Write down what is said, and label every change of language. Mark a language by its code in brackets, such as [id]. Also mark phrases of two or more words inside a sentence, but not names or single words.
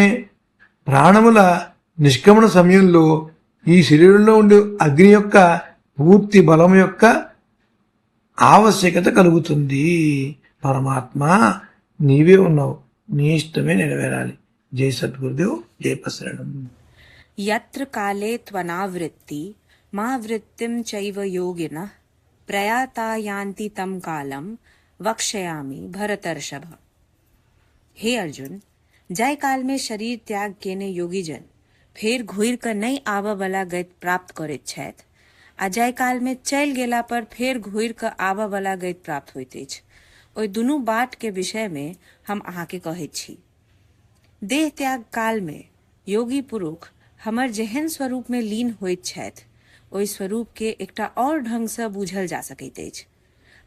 [te] ప్రాణముల నిష్క్రమణ సమయంలో ఈ శరీరంలో ఉండే అగ్ని యొక్క పూర్తి బలం యొక్క ఆవశ్యకత కలుగుతుంది. పరమాత్మ నీవే ఉన్నావు, నీ ఇష్టమే నెరవేరాలి. జై సద్గురుదేవ్, జై పశరణం. [sa] యత్ర కాలే త్వనావృత్తి మా వృత్తిం చైవ యోగినః ప్రయాతా యాంతి తం కాలం वक्ष्यामि भरतर्षभ। [mai] हे अर्जुन, जय काल में शरीर त्याग केने योगी जन फेर घुर कर नहीं आवा वाला गति प्राप्त करे छथि, आ जय काल में चल गेला पर फेर घुर कर आवा वाला गति प्राप्त होइत अछि। ओइ दुनू बाट के विषय में हम अहाँ के कहै छी। देह त्याग काल में योगी पुरुष हमर जेहन स्वरूप में लीन होइत छथि, ओइ स्वरूप के एकटा और ढंग से बूझल जा सकैत अछि।